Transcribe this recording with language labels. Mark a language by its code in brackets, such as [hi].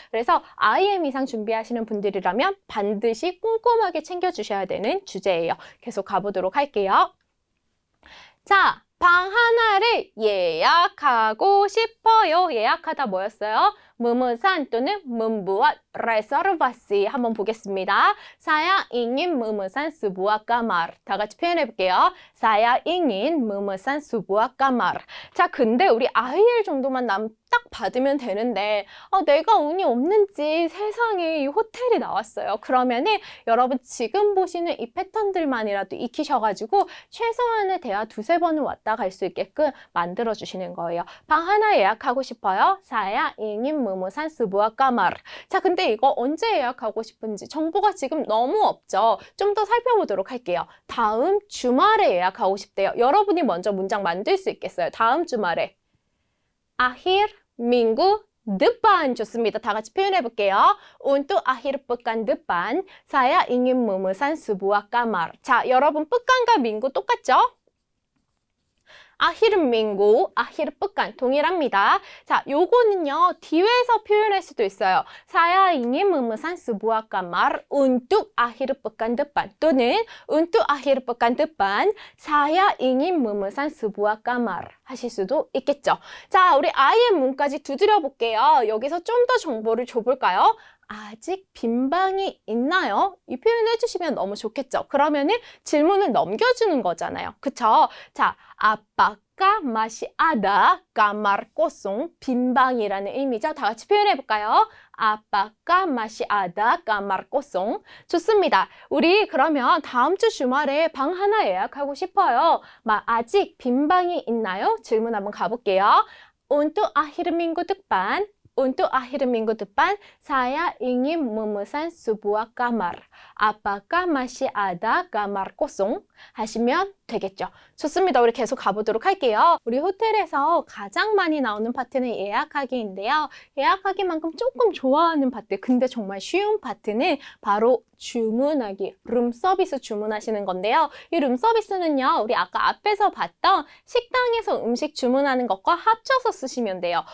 [ko] 그래서 IM 이상 준비하시는 분들이라면 반드시 꼼꼼하게 챙겨주셔야 되는 주제예요. 계속 가보도록 할게요. 자, 방 하나를 예약하고 싶어요. 예약하다 뭐였어요? 무무산 또는 문부와 reservasi 한번 보겠습니다. [id] Saya ingin memesan sebuah kamar. [ko] 다 같이 표현해 볼게요. [id] Saya ingin memesan sebuah kamar. [ko] 자, 근데 우리 IL 정도만 딱 받으면 되는데 내가 운이 없는지 세상에 이 호텔이 나왔어요. 그러면은 여러분 지금 보시는 이 패턴들만이라도 익히셔가지고 최소한의 대화 두세 번은 왔다 갈 수 있게끔 만들어 주시는 거예요. 방 하나 예약하고 싶어요. [id] Saya ingin memesan sebuah kamar. [ko] 자, 근데 이거 언제 예약하고 싶은지 정보가 지금 너무 없죠. 좀 더 살펴보도록 할게요. 다음 주말에 예약하고 싶대요. 여러분이 먼저 문장 만들 수 있겠어요. 다음 주말에. 아히르 [id] minggu depan [ko] 좋습니다. 다 같이 표현해 볼게요. [id] Untuk akhir pekan depan, saya ingin memesan sebuah kamar. [ko] 자, 여러분 pekan과 minggu 똑같죠? 아히르 민구, 아히르 쁘깐 동일합니다. 자, 요거는요 뒤에서 표현할 수도 있어요. [id] Saya ingin memesan sebuah kamar untuk akhir pekan depan [ko] 또는 [id] untuk akhir pekan depan saya ingin memesan sebuah kamar [ko] 하실 수도 있겠죠. 자, 우리 IM 문까지 두드려 볼게요. 여기서 좀 더 정보를 줘볼까요? 아직 빈 방이 있나요? 이 표현을 해주시면 너무 좋겠죠. 그러면은 질문을 넘겨주는 거잖아요. 그쵸? [id] 자, apakah masih ada kamar kosong? [ko] 빈 방이라는 의미죠. 다 같이 표현해 볼까요? [id] apakah masih ada kamar kosong? [ko] 좋습니다. 우리 그러면 다음 주 주말에 방 하나 예약하고 싶어요. 아직 빈 방이 있나요? 질문 한번 가볼게요. [id] untuk akhir minggu depan Untuk akhir minggu depan, saya ingin memesan sebuah kamar. Apakah masih ada kamar kosong? [ko] 하시면 되겠죠. 좋습니다. 우리 계속 가보도록 할게요. 우리 호텔에서 가장 많이 나오는 파트는 예약하기인데요. 예약하기만큼 조금 좋아하는 파트, 근데 정말 쉬운 파트는 바로 주문하기, 룸서비스 주문하시는 건데요. 이 룸서비스는요, 우리 아까 앞에서 봤던 식당에서 음식 주문하는 것과 합쳐서 쓰시면 돼요.